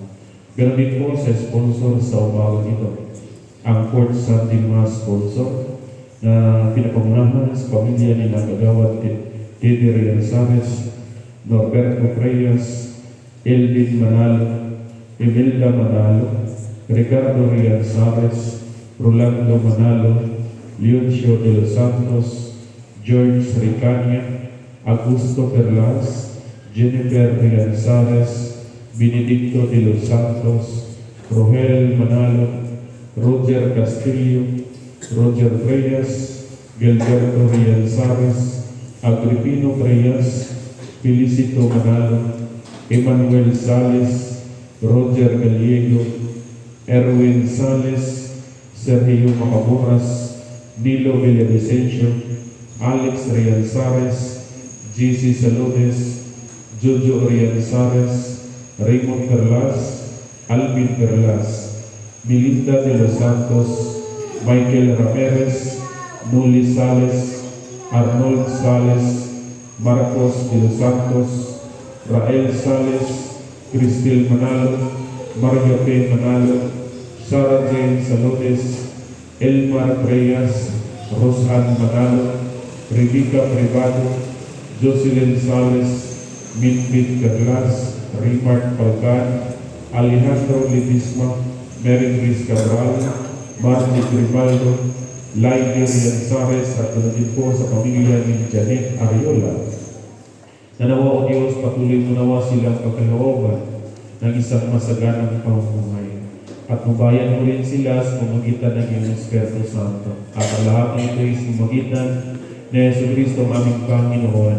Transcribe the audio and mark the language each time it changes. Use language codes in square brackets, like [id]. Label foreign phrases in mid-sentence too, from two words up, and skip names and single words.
[tl] Ganon din po sa sponsor sa umaga nito, ang Port Sunday Mass sponsor na pinapangunahan sa pamilya ni Nagagawad Teddy Rianzares, Norberto Reyes, Elvin Manalo, Imelda Manalo, Ricardo Rianzares, Rolando Manalo, Leoncio de los Santos, George Ricania, Augusto Perlas, Jennifer Rianzares, Benedicto de los Santos, Rogel Manalo, Roger Castillo, Roger Reyes, Gilberto Rianzares, Agripino Reyes, Felicito Manalo, Emmanuel Sales, Roger Gallego, Erwin Sales, Sergio Macaburas, Nilo Villavicencio, Alex Rianzares, GC Saludes, Jojo Rianzares, Raymond Perlas, Alvin Perlas, Melinda de los Santos, Michael Ramirez, Nuli Sales, Arnold Sales, Marcos de los Santos, Rael Sales, Cristel Manalo, Mario P. Manalo, Sarah Jane Saludes, Elmar Reyes, Rosan Manalo, Rebecca Privado, Jocelyn Sales, Mitmit Perlas, Rimart Palcan, Alejandro Lidisma, Mary Chris Cabral, Marty Grimaldo, Lainey Rianzares, at din po sa pamilya ni Janet Ariola. Nanawa o Diyos, patuloy mo nawa silang pagkalooban ng isang masaganang pamumuhay. At mabayan mo rin sila sa pamagitan ng iyong Espiritu Santo. At ang lahat ng ito ay sa pamagitan ni Jesucristo ang aming Panginoon.